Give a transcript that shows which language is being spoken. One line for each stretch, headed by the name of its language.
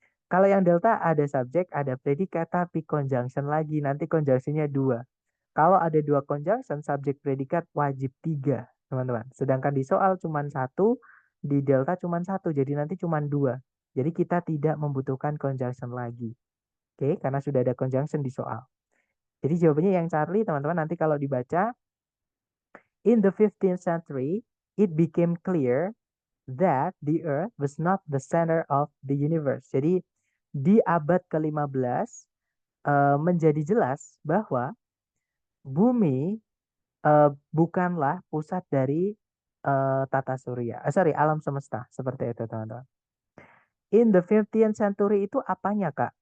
Indonesian: Kalau yang Delta ada subjek, ada predikat, tapi conjunction lagi. Nanti conjunctionnya dua. Kalau ada dua conjunction, subjek predikat wajib tiga, teman-teman. Sedangkan di soal cuma satu, di Delta cuma satu. Jadi nanti cuma dua. Jadi kita tidak membutuhkan conjunction lagi. Oke, karena sudah ada conjunction di soal. Jadi jawabannya yang Charlie, teman-teman, nanti kalau dibaca,
English: in the 15th century, it became clear that the Earth was not the center of the universe.
Indonesian: Jadi di abad ke-15 menjadi jelas bahwa bumi bukanlah pusat dari tata surya. Sorry, alam semesta. Seperti itu, teman-teman.
English: In the 15th century
Indonesian: itu apanya, Kak?